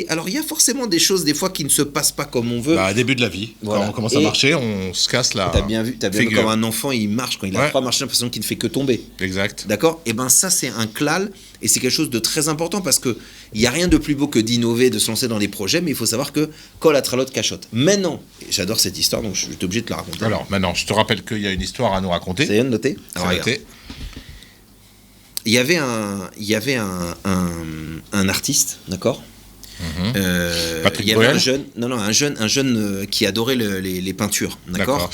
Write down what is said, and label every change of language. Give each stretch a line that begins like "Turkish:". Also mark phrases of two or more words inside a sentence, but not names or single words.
French: Alors il y a forcément des choses des fois qui ne se passent pas comme on veut. Début de la vie, quand on commence à marcher, on se casse la T'as bien vu comme un enfant, il marche, quand il a pas marché, l'impression qu'il ne fait que tomber. Exact. D'accord. Et ben ça c'est un klal, et c'est quelque chose de très important parce que il y a rien de plus beau que d'innover, de se lancer dans des projets, mais il faut savoir que
Hebrew: כל ההתחלות קשות.
French: Maintenant, j'adore cette histoire, donc je suis obligé de te la raconter. Alors maintenant, je te rappelle qu'il y a une histoire à nous raconter. C'est bien de noter. C'est noté. Il y avait un artiste, d'accord. Patrick il y avait Bruel. un jeune qui adorait les peintures, d'accord.